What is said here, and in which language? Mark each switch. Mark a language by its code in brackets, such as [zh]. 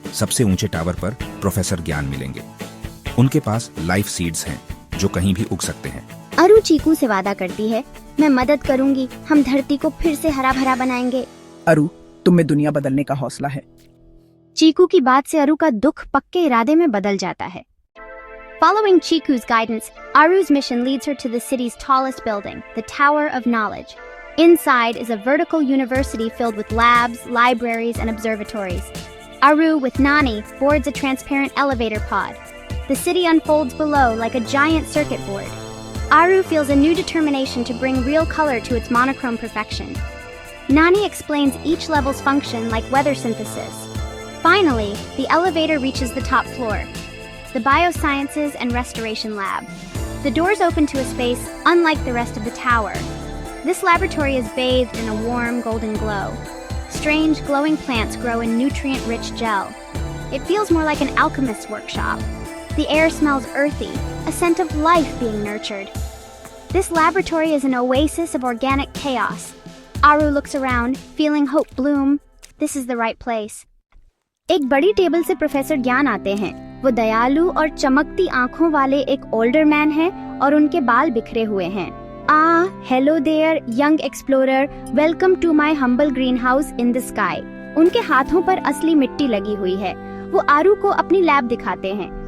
[hi] सबसे ऊंचे टावर पर प्रोफेसर ज्ञान मिलेंगे। उनके पास लाइफ सीड्स हैं जो कहीं भी उग सकते हैं। अरु चीकू से वादा करती है, मैं मदद करूंगी, हम धरती को फिर से हरा भरा बनाएंगे। अरु, तुम में दुनिया बदलने का हौसला है। चीकू की बात से अरु का दुख पक्के इरादे में बदल जाता है। [en] Following Chiku's guidance, Aru's mission leads her to the city's tallest building, the Tower of Knowledge. Inside is a vertical university filled with labs, libraries, and observatories. Aru, with Nani, boards a transparent elevator pod. The city unfolds below like a giant circuit board. Aru feels a new determination to bring real color to its monochrome perfection. Nani explains each level's function like weather synthesis. Finally, the elevator reaches the top floor, the Biosciences and Restoration Lab. The doors open to a space unlike the rest of the tower. This laboratory is bathed in a warm golden glow. Strange glowing plants grow in nutrient-rich gel. It feels more like an alchemist's workshop. The air smells earthy, a scent of life being nurtured. This laboratory is an oasis of organic chaos. Aru looks around, feeling hope bloom. This is the right place. [hi] एक बड़ी table से professor ज्ञान आते हैं। वो दयालु और चमकती आंखों वाले एक ओल्डर मैन हैं और उनके बाल बिखरे हुए हैं। [en] Hello there young explorer, welcome to my humble green house in the sky. [hi] उनके हाथों पर असली मिट्टी लगी हुई है। वो आरू को अपनी लैब दिखाते हैं।